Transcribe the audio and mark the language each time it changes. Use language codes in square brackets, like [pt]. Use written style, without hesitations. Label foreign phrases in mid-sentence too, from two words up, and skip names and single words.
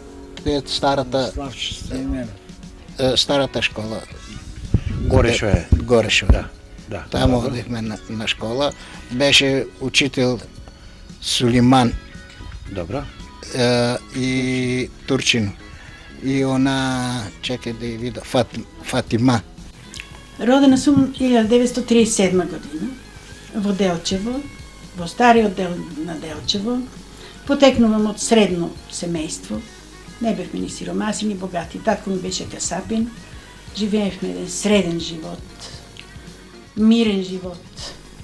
[mk] Старата школа. Горешо е. Горешо. Да. Да. Там одехме на школа. Беше учител Сулейман. Добро. И Турчино. [bg] И она, чакай да я видя, Фатима. [mk] Родена съм 1937 година во Делчево, во стариот дел на Делчево. Потекнувам от средно семейство. Не бевме ни сиромаси, ни богати. Татко ми беше касапин. [bg] Живеехме един среден живот, мирен живот.